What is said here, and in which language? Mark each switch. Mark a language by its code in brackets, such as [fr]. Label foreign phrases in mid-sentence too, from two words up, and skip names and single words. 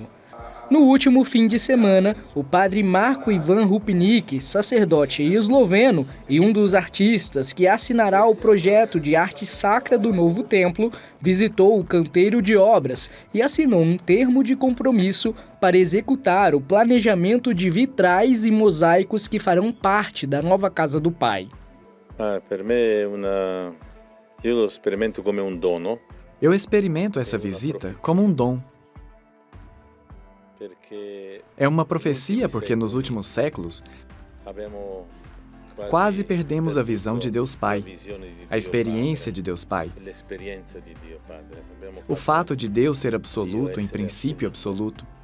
[pt] No último fim de semana, o padre Marco Ivan Rupnik, sacerdote esloveno e um dos artistas que assinará o projeto de arte sacra do novo templo, visitou o canteiro de obras e assinou um termo de compromisso para executar o planejamento de vitrais e mosaicos que farão parte da nova Casa do Pai. [it] Per me io lo sperimento come un dono. [pt] Eu experimento essa visita como um dom. É uma profecia porque nos últimos séculos quase perdemos a visão de Deus Pai, a experiência de Deus Pai. O fato de Deus ser absoluto, em princípio absoluto.